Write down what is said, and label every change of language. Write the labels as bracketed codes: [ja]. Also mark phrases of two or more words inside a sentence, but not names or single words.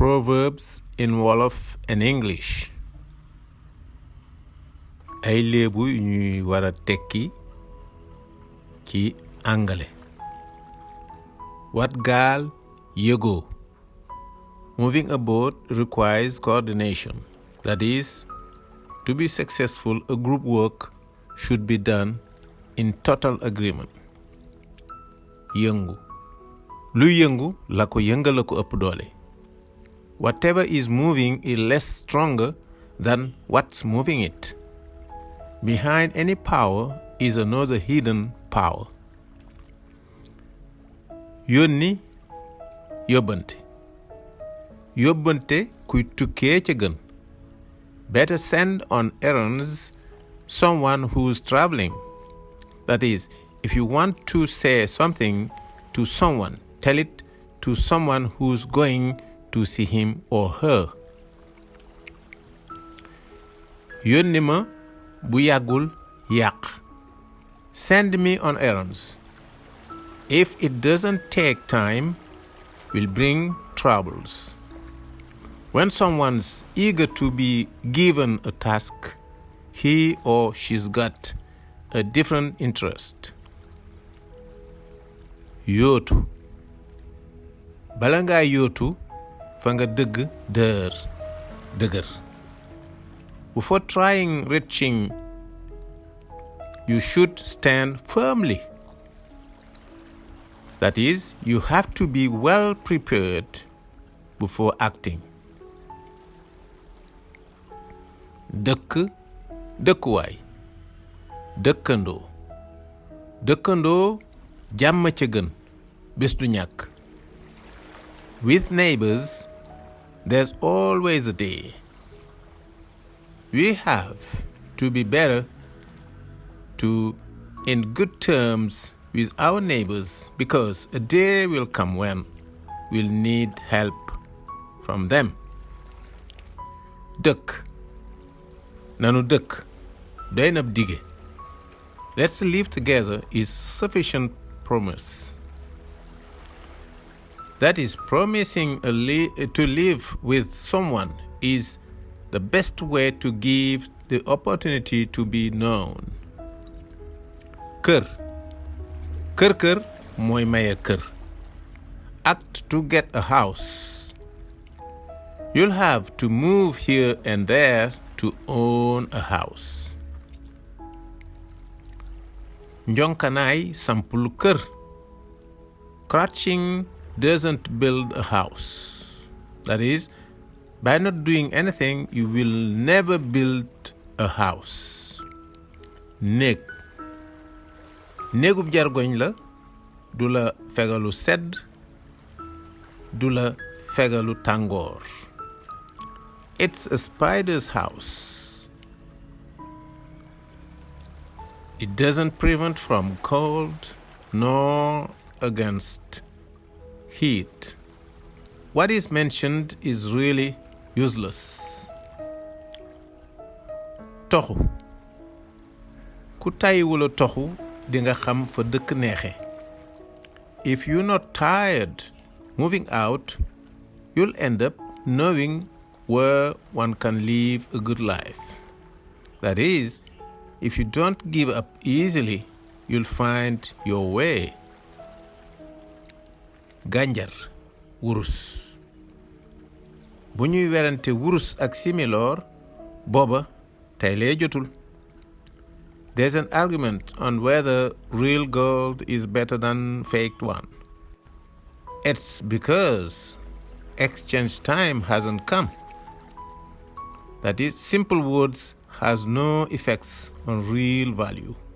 [en] Proverbes in wolof and English. [wo] Ay léebu yu ñuy war a tekki ci anglais. Wat gaal yëgoo. [en] Moving a boat requires coordination. That is, to be successful, a group work should be done in total agreement. [wo] Yëngu. Lu yëngu la ko yëngal ko ëpp doole. [en] Whatever is moving is less stronger than what's moving it. Behind any power is another hidden power. [wo] Yónni yóbbante. Yóbbante kuy tukkee ca gën. [en] Better send on errands someone who's traveling. That is, if you want to say something to someone, tell it to someone who's going to see him or her. [wo] Yónni ma bu yàggul yàq. [en] Send me on errands. If it doesn't take time, will bring troubles. When someone's eager to be given a task, he or she's got a different interest. [wo] Yootu. Bala ngaa yootu fa nga dëgg dëgër. [en] Before trying reaching, you should stand firmly. That is, you have to be well prepared before acting. [wo] Dëkk dëkkuwaay. Dëkkandoo. Dëkkandoo jàmm ca gën bés du ñàkk. [en] With neighbors, there's always a day. We have to be better to in good terms with our neighbors because a day will come when we'll need help from them. [wo] Dëkk. Nanu dëkk. Doy na dige. [en] Let's live together is sufficient promise. That is, promising to live with someone is the best way to give the opportunity to be known. [wo] Kër. Kër mooy maye kër. [en] Act to get a house. You'll have to move here and there to own a house. [wo] Njonkanaay sampul kër. [en] Crouching doesn't build a house. That is, by not doing anything, you will never build a house. [wo] Néeg. Néegub jargoñ la, du la fegalu sedd, du la fegalu tàngoor. [en] It's a spider's house. It doesn't prevent from cold nor against heat. What is mentioned is really useless. [wo] Toxu. Ku tàyyiwula toxu di nga xam fa dëkk neexe. [en] If you're not tired moving out, you'll end up knowing where one can live a good life. That is, if you don't give up easily, you'll find your way. [wo] Gànjar wurus. Bu ñuy werante wurus ak similoor, booba tey lee jotul. [en] There's an argument on whether real gold is better than faked one. It's because exchange time hasn't come. That is, simple words has no effects on real value.